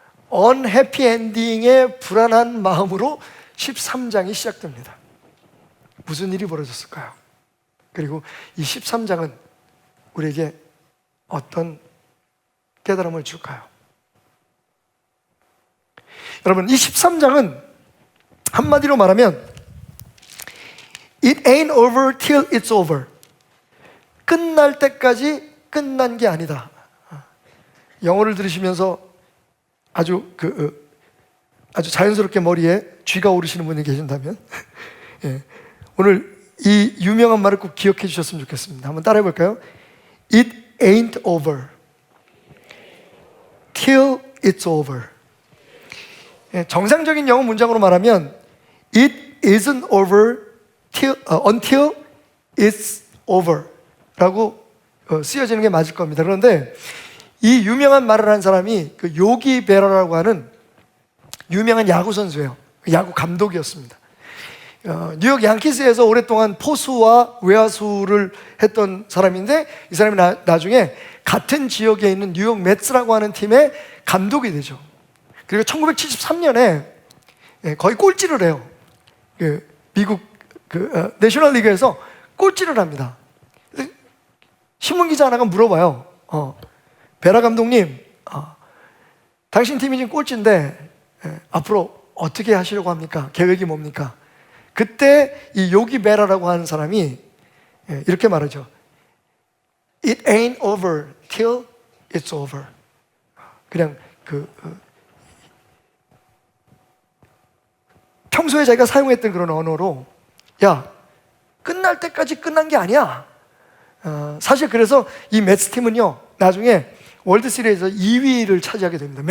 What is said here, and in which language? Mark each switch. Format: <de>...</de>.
<ko>언해피엔딩의 불안한 마음으로 13장이 시작됩니다. 무슨 일이 벌어졌을까요? 그리고 이 13장은 우리에게 어떤 깨달음을 줄까요? 여러분, 이 13장은 한마디로 말하면</ko> <en>It ain't over till it's over.</en> <ko>끝날 때까지 끝난 게 아니다. 영어를 들으시면서 아주 자연스럽게 머리에 쥐가 오르시는 분이 계신다면 오늘 이 유명한 말을 꼭 기억해 주셨으면 좋겠습니다. 한번 따라해 볼까요?</ko> <en>It ain't over till it's over.</en> <ko>정상적인 영어 문장으로 말하면</ko> <en>It isn't over until it's over</en> <ko>라고 쓰여지는 게 맞을 겁니다. 그런데 이 유명한 말을 한 사람이 그 요기 베라라고 하는 유명한 야구 선수예요. 야구 감독이었습니다. 뉴욕 양키스에서 오랫동안 포수와 외야수를 했던 사람인데, 이 사람이 나중에 같은 지역에 있는 뉴욕 매츠라고 하는 팀의 감독이 되죠. 그리고 1973년에 거의 꼴찌를 해요. 미국 내셔널리그에서 꼴찌를 합니다. 신문기자 하나가 물어봐요. 베라 감독님, 당신 팀이 지금 꼴찌인데 앞으로 어떻게 하시려고 합니까? 계획이 뭡니까? 그때 이 요기 베라라고 하는 사람이 이렇게 말하죠.</ko> <en>It ain't over till it's over.</en> <ko>그냥 평소에 자기가 사용했던 그런 언어로, 야, 끝날 때까지 끝난 게 아니야. 사실 그래서 이 매츠 팀은요, 나중에 월드 시리즈에서 2위를 차지하게 됩니다.</ko>